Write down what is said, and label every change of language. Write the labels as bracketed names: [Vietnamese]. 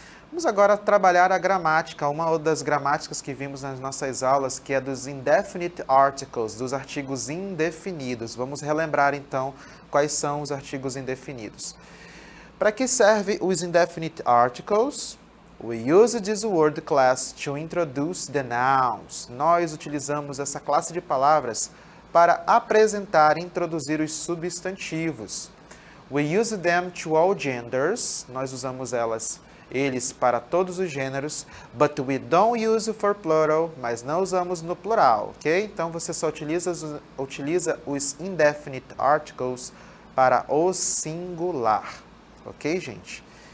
[Portuguese] Vamos agora trabalhar a gramática, uma das gramáticas que vimos nas nossas aulas, que é dos indefinite articles, dos artigos indefinidos. Vamos relembrar então quais são os artigos indefinidos. Para que serve os indefinite articles? [English] We use this word class to introduce the nouns. [Portuguese] Nós utilizamos essa classe de palavras para apresentar e introduzir os substantivos. [English] We use them to all genders. [Portuguese] Nós usamos eles para todos os gêneros, [English] but we don't use for plural, [Portuguese] mas não usamos no plural, ok? Então, você só utiliza os indefinite articles para o singular, ok, gente?